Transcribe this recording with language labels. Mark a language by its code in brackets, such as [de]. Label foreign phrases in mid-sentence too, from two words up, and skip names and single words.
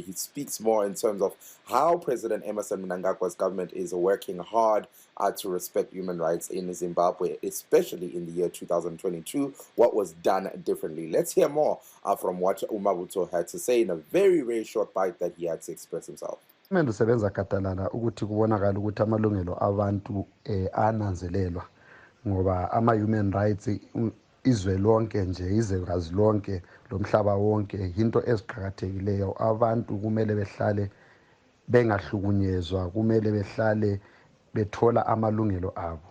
[en] He speaks more in terms of how President Emmerson Mnangagwa's government is working hard to respect human rights in Zimbabwe, especially in the year 2022, what was done differently. Let's hear more from what Umabuto had to say in a very, very short bite that he had to express himself. [nd] Usebenza katalana ukuthi kubonakala ukuthi amalungelo abantu ananzelelwa ngoba ama- [en] human rights [nd] izwe lonke nje izwekazi lonke lomhlaba wonke into eziqhakathekileyo. Abantu kumele behlale bengahlukunyezwa, kumele behlale bethola amalungelo abo.